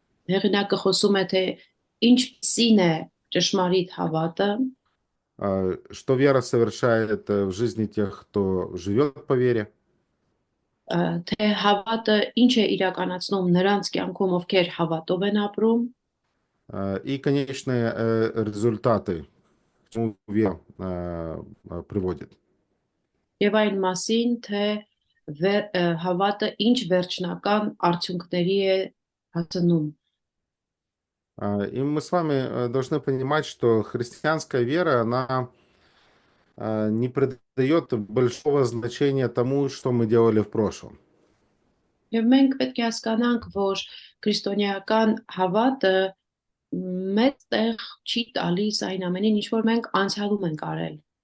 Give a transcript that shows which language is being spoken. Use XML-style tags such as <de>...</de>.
<hy>Հեղինակը խոսում է, թե ինչպիսին է ճշմարիտ հավատը,</hy> <ru>что вера совершает в жизни тех, кто живет по вере,</ru> <hy>թե հավատը ինչ է իրականացնում նրանց կյանքում, ովքեր հավատով են ապրում,</hy> <ru>и конечные результаты, к чему вера приводит.</ru> <hy>եւ այն մասին, թե հավատը ինչ վերջնական արդյունքների է հասնում։</hy> <ru>И мы с вами должны понимать, что христианская вера, она не придает большого значения тому, что мы делали в прошлом.</ru> <hy>Եվ մենք պետք է հասկանանք, որ քրիստոնեական հավատը մեծ տեղ չի տալիս այն ամենին, ինչ որ մենք անցյալում ենք արել։</hy>